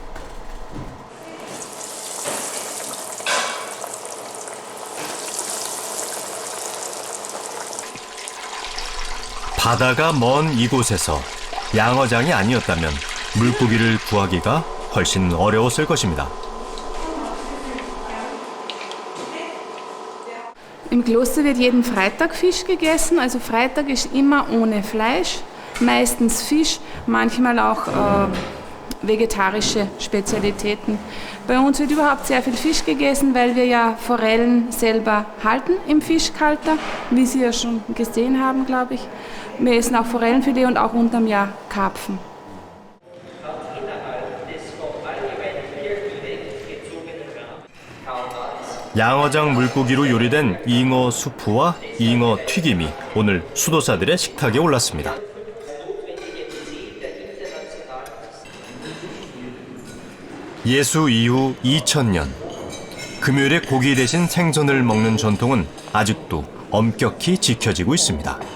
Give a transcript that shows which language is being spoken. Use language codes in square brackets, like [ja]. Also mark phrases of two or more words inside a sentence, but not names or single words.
[ko] 바다가 먼 이곳에서 양어장이 아니었다면 물고기를 구하기가 훨씬 어려웠을 것입니다. [de] Im Kloster wird jeden Freitag Fisch gegessen, also Freitag ist immer ohne Fleisch, meistens Fisch, manchmal auch vegetarische Spezialitäten. Bei uns wird überhaupt sehr viel Fisch gegessen, weil wir ja Forellen selber halten im Fischkalter, wie Sie ja schon gesehen haben, glaube ich. Wir essen auch Forellenfilet und auch unterm Jahr Karpfen. [ko] 양어장 물고기로 요리된 잉어 수프와 잉어 튀김이 오늘 수도사들의 식탁에 올랐습니다. 예수 이후 2000년, 금요일에 고기 대신 생선을 먹는 전통은 아직도 엄격히 지켜지고 있습니다.